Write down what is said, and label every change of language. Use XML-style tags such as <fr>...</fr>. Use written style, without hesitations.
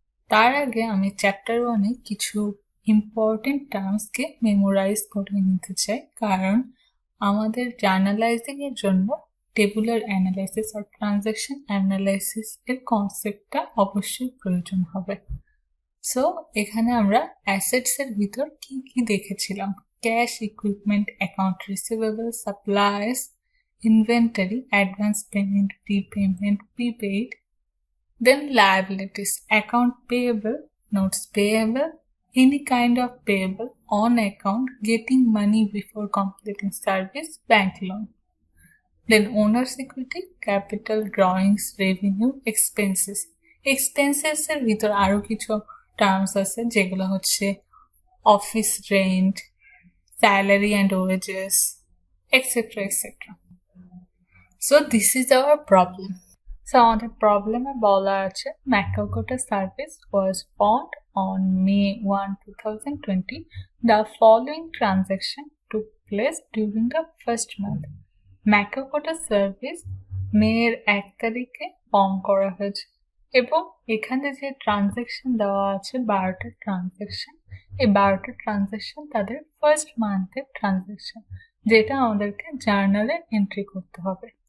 <bn>তার আগে আমি চ্যাপ্টার 1-এ কিছু ইম্পর্টেন্ট টার্মসকে মেমোরাইজ করে নিতে চাই, কারণ আমাদের জার্নালাইজিং এর জন্য টেবুলার অ্যানালাইসিস আর ট্রানজ্যাকশন অ্যানালাইসিস এর কনসেপ্টটা অবশ্যই প্রয়োজন হবে। সো এখানে আমরা অ্যাসেটস এর ভিতর কি কি দেখেছিলাম? Cash, equipment, account receivable, supplies, inventory, advance payment, prepayment, prepaid.</bn> <en>Then liabilities, account payable, notes payable, any kind of payable on account, getting money before completing service, bank loan. Then owner's equity, capital, drawings, revenue, expenses.</en> <bn>Expenses এর ভিতর আরো কিছু terms আছে যেগুলো হচ্ছে office rent, salary and wages, etcetera etcetera.</bn> <en>So this is our problem.</en> <bn>So আমাদের প্রবলেমে বলা আছে</bn> <en>Macagota service was found on May 1, 2020. The following transaction took place during the first month.</en> <bn>ম্যাকাগোটা service মেয়ের 1 তারিখে ফর্ম করা হয়েছে এবং এখানে যে ট্রানজ্যাকশন দেওয়া আছে 12টা ট্রানজ্যাকশন, এই 12টা ট্রানজ্যাকশন তাদের ফার্স্ট মান্থের ট্রানজ্যাকশন, যেটা আমাদেরকে জার্নালে এন্ট্রি করতে হবে।</bn>